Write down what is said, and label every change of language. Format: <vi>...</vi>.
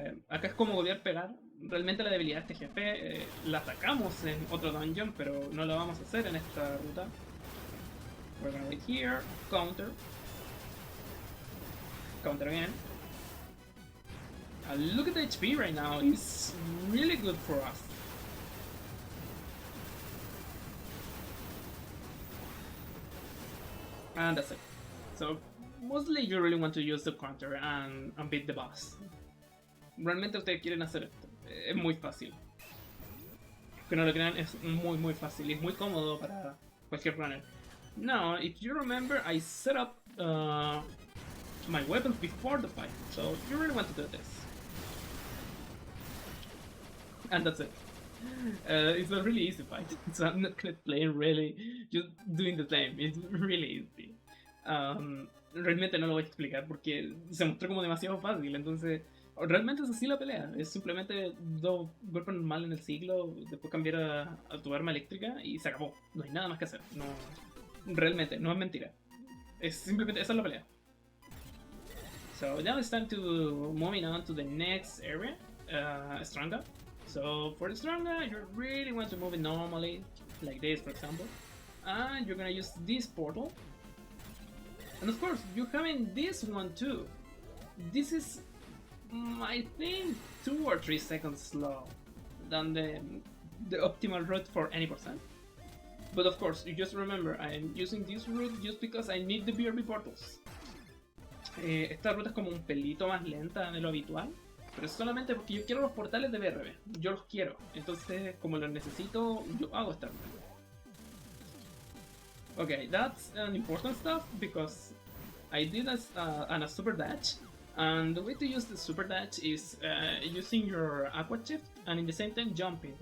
<es>Acá es como volver a pegar. Realmente la debilidad de este jefe la atacamos en otro dungeon, pero no lo vamos a hacer en esta ruta.</es> <en>We're gonna wait here, counter again. Look at the HP right now, it's really good for us. And that's it. So mostly you really want to use the counter and beat the boss.</en> <es>Realmente ustedes quieren hacer esto, es muy fácil. Que no lo crean, es muy fácil y es muy cómodo para cualquier runner.</es> <en>Now, if you remember, I set up my weapons before the fight, so you really want to do this. And that's it. It's a really easy fight, so I'm not gonna play really, just doing the same, it's really easy.</en> <es>Realmente no lo voy a explicar porque se mostró como demasiado fácil, entonces realmente es así la pelea, es simplemente dos golpes normales en el ciclo, después cambiar a tu arma eléctrica y se acabó, no hay nada más que hacer, no, realmente, no es mentira, es simplemente esa es la pelea.</es> <en>So now it's time to moving on to the next area, Stranga. So for the Stranga, you really want to move it normally, like this for example, and you're gonna use this portal. And of course, you're having this one too. This is, I think, 2 or 3 seconds slow than the optimal route for any percent. But of course, you just remember, I'm using this route just because I need the BRB portals.</en> <es>Esta ruta es como un pelito más lenta de lo habitual, pero es solamente porque yo quiero los portales de BRB. Yo los quiero, entonces como los necesito, yo hago esta ruta.</es> <en>Okay, that's an important stuff because I did a super dash And the way to use the super dash is using your aqua shift and in the same time jumping.</en>